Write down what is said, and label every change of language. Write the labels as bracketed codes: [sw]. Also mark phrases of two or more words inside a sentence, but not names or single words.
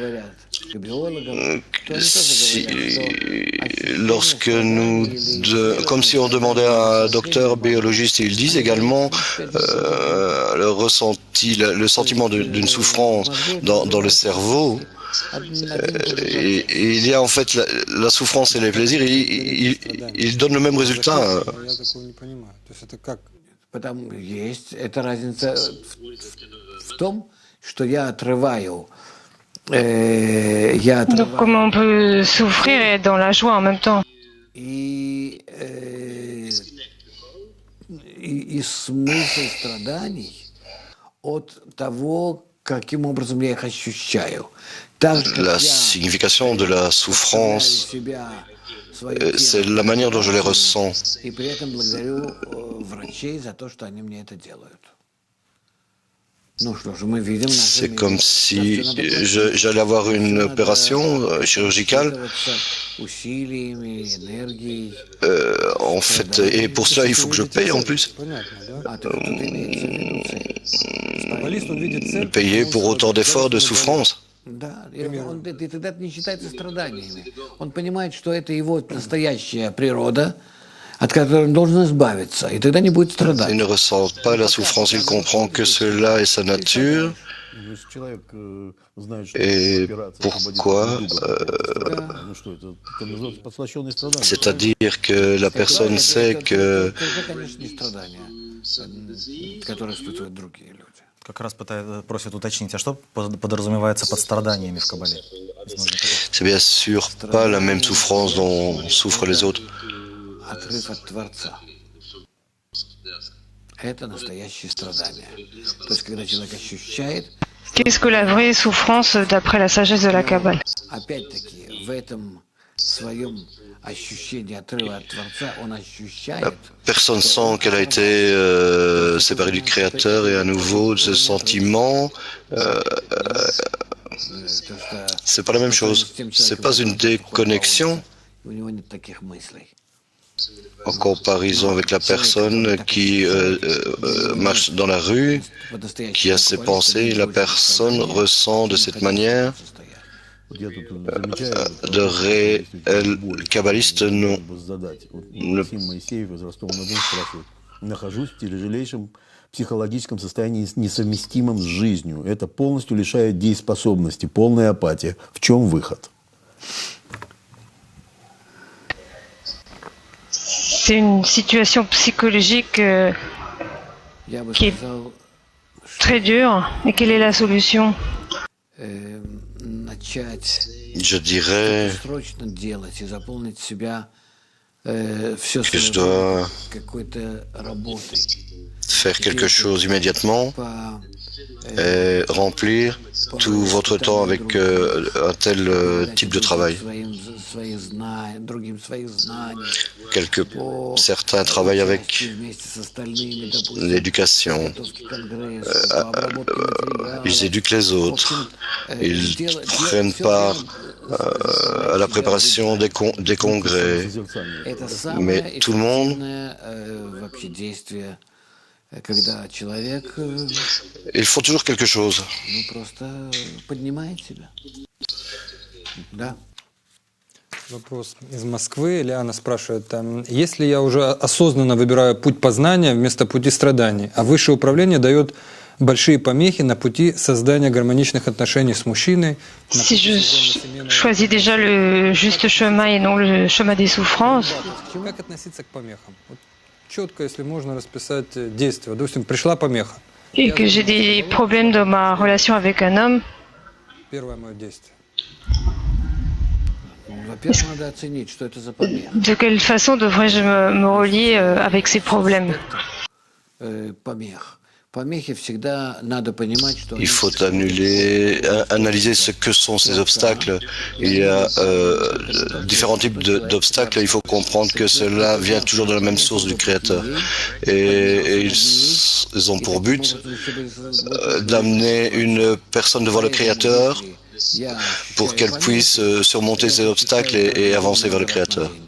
[fr] lorsque nous, comme si on demandait à un docteur biologiste, ils disent également le ressenti, le sentiment d'une souffrance dans le cerveau. Et il y a en fait la souffrance et les plaisirs, ils donnent le même résultat. [ru] Это разница в том, что я отрываю. [fr] Donc comment on peut souffrir et être dans la joie en même temps? [ru] И смысл страданий от того, каким образом я их ощущаю. [fr] La signification de la souffrance, c'est la manière dont je les ressens. [ru] И при этом благодарю врачей за то, что они мне это делают. [fr] C'est comme si j'allais avoir une opération chirurgicale. En fait, et pour cela, il faut que je paye en plus. Payer pour autant d'efforts, de souffrance. [ru] Да, и тогда это не считается страданиями. Он понимает, что это его настоящая природа, от которой он должен избавиться, и тогда не будет страдать. [fr] Il ne ressent pas la souffrance, il comprend que cela est sa nature. Et pourquoi c'est-à-dire que la personne sait que [ru] которые испытывают другие люди. Как раз просят уточнить, а что подразумевается под страданиями в Каббале? [fr] C'est bien sûr pas la même souffrance dont souffrent les autres. [ru] Отрыв от Творца. Это настоящее страдание. То есть, когда человек ощущает, [fr] Qu'est-ce que la vraie souffrance d'après la sagesse de la Kabbale? [ru] опять-таки, в этом своем ощущении отрыва от Творца, он ощущает, [fr] Personne sent qu'elle a été séparée du Créateur et à nouveau de ce sentiment. C'est pas la même chose. C'est pas une déconnexion [ru] у него нет таких мыслей. [fr] en comparaison avec la personne qui marche dans la rue, qui a ses pensées. La personne ressent de cette manière. [ru] Вот я тут замечаю, [fr] De réels kabbalistes non. [ru] Максим Моисеев из Ростова-на-Дону спрашивает. Нахожусь в тяжелейшем психологическом состоянии, несовместимом с жизнью. Это полностью лишает дееспособности, полная апатия. В чем выход? [fr] C'est une situation psychologique [ru] Я бы [fr] qui est [ru] сказал, [fr] très dure. Et quelle est la solution? [ru] начать [fr] Je dirais [ru] срочно делать и заполнить себя все [fr] que je dois [ru] какой-то работой. [fr] faire quelque chose immédiatement [ru] По [fr] et remplir tout votre temps avec un tel type de travail. [ru] свои знания, другим своих знаний. [fr] Certains travaillent avec [ru] Вместе с остальными, допустим, [fr] l'éducation, [ru] подготовки к конгрессу, по обработке материалов. [fr] ils éduquent les autres, ils prennent part à la préparation des congrès, [ru] Это [fr] mais [ru] самое [fr] tout le monde, [ru] эффективное вообще действие, когда человек [fr] ils font toujours quelque chose. [ru] просто поднимает себя. Да. Вопрос из Москвы. Лиана спрашивает, если я уже осознанно выбираю путь познания вместо пути страданий, а высшее управление дает большие помехи на пути создания гармоничных отношений с мужчиной. [fr] Si je choisis déjà le juste chemin et non le chemin des souffrances, [ru] Как относиться к помехам? Вот четко, если можно расписать действие. Допустим, пришла помеха. [fr] et que j'ai des problèmes dans ma relation avec un homme, [ru] Первое мое действие. Во-первых, надо оценить, что это за помеха. [fr] de quelle façon devrais-je me relier avec ces problèmes? [ru] Помех. Помехи всегда надо понимать, что [fr] Il faut analyser ce que sont ces obstacles. Il y a différents types d'obstacles. Il faut comprendre que cela vient toujours de la même source du Créateur. Et ils ont pour but d'amener une personne devant le Créateur pour qu'elle puisse surmonter ces obstacles et avancer vers le Créateur.